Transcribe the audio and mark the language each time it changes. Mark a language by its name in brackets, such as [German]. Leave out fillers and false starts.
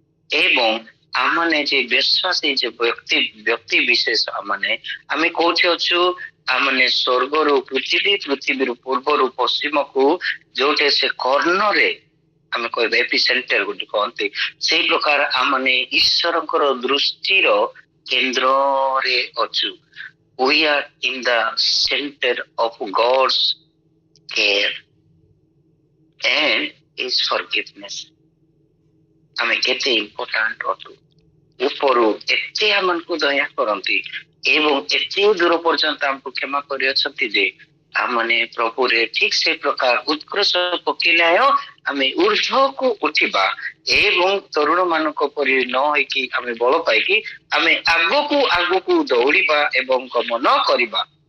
[Odia] ଏବଂ ଆମମାନେ ଯେ ବିଶ୍ୱାସୀ ଯେ ବ୍ୟକ୍ତି ବିଶେଷ, ଆମେ କୋଉଠି ଅଛୁ? ଆମମାନେ ସ୍ୱର୍ଗରୁ ପୃଥିବୀରୁ ପୂର୍ବରୁ ପଶ୍ଚିମକୁ, ଯୋଉଠି ସେ କର୍ଣ୍ଣରେ ଆମେ କହିବା ଏପି ସେଣ୍ଟର ଗୋଟେ କହନ୍ତି, ସେଇ ପ୍ରକାର ଆମମାନେ ଈଶ୍ୱରଙ୍କର ଦୃଷ୍ଟିର କେନ୍ଦ୍ରରେ ଅଛୁ। [English] We are in the center of God's care and His forgiveness. [Odia] ଆମେ କେତେ ଇମ୍ପୋର୍ଟାଣ୍ଟ ଅଟୁ। ଉପରୁ ଏତେ ଆମକୁ ଦୟା କରନ୍ତି ଏବଂ ଏତେ ଦୂର ପର୍ଯ୍ୟନ୍ତ ଆମକୁ କ୍ଷମା କରିଅଛନ୍ତି ଯେ ଆମମାନେ ପ୍ରଭୁରେ ଠିକ ସେ ପ୍ରକାର ଉତ୍କର୍ଷ ପକେଇଲାୟ ଆମେ ଊର୍ଦ୍ଧ୍ୱକୁ ଉଠିବା ଏବଂ ତରୁଣ ମାନଙ୍କ ପରି ନ ହେଇକି ଆମେ ବଳ ପାଇକି ଆମେ ଆଗକୁ ଆଗକୁ ଦୌଡ଼ିବା ଏବଂ ଗମନ କରିବା।